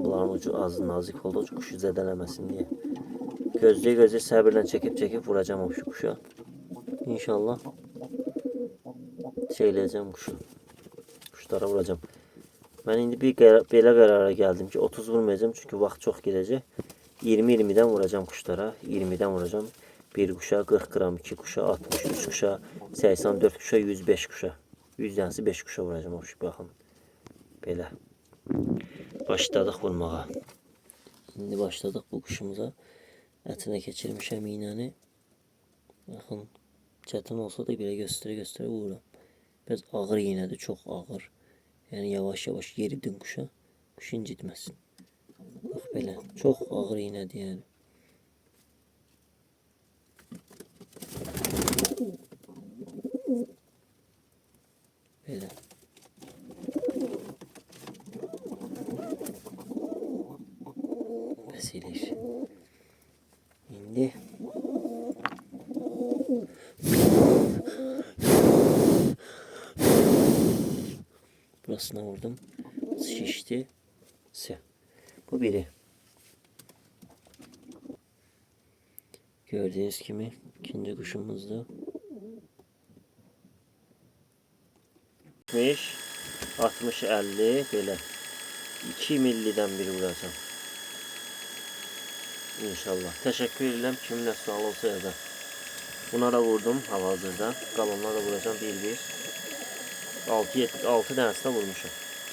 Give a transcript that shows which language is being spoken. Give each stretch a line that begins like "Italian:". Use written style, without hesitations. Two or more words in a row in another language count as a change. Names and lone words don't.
Azerbaijani: Bunların ucu az nazik oldu, quşu zədələməsin deyə. Gözləyə səbirlə çəkib vuracağım o quşa. İnşallah eləyəcəm quşu. Quşlara vuracağım. Mən indi belə qərara gəldim ki, 30 vurmayacağım, çünki vaxt çox gedəcək.
Turkish: 20-20'den vuracağım kuşlara. 20'den vuracağım. Bir kuşa 40 gram, 2 kuşa, 63 kuşa, 84 kuşa, 105 kuşa. 100 tanesi 5 kuşa vuracağım. Hoş bakın. Belə. Başladık vurmağa. Şimdi başladık bu kuşumuza.
Azerbaijani: Ətinə keçirmişəm iğnəni. Baxın. Çətin olsa da belə göstərə vururam. Biraz ağır iğnədir. Çox ağır. Yəni yavaş yeridin kuşa. Kuş incitməsin. Bax belə, çox ağır iğnədir yəni. Belə. Bəs eləyir. İndi burasına vurdum. Şişdi. Bu biri.
Turkish: Gördüğünüz gibi ikinci kuşumuzda. 60 50 böyle 2 millidən bir vuracağım. İnşallah. Teşekkür ederim.
Azerbaijani: Kiminlə sual olsa yazar. Buna da vurdum hal-hazırda. Qalanlara da vuracağım 1-1. 6 dənəsinə vurmuşam.